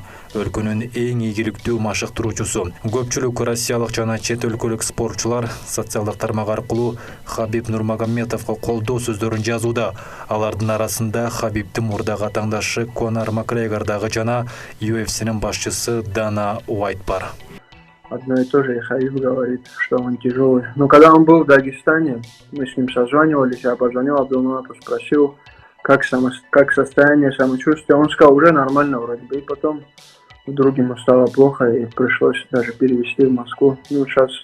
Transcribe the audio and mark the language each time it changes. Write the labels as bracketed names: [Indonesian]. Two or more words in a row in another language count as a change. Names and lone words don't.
[Kyrgyz] Өлкөнүн эң ийгиликтүү машыктыруучусу. Көпчүлүк россиялык жана чет өлкөлүк спортчулар социалдык тармак аркылуу Хабиб Нурмагомедовго колдоо сөздөрүн жазууда. Алардын арасында Хабибдин мурдагы атаандашы Конор Макгрегор дагы жана UFC'нин башчысы Дана Уайт бар. [Russian] Одно и то же, и Хабиб говорит, что он тяжелый. Но когда он был в Дагестане, мы с ним созванивались, я позвонил Абдулманапу, спросил, как состояние, самочувствие. Он сказал, уже нормально вроде бы. И потом вдруг ему стало плохо и пришлось даже перевезти в Москву.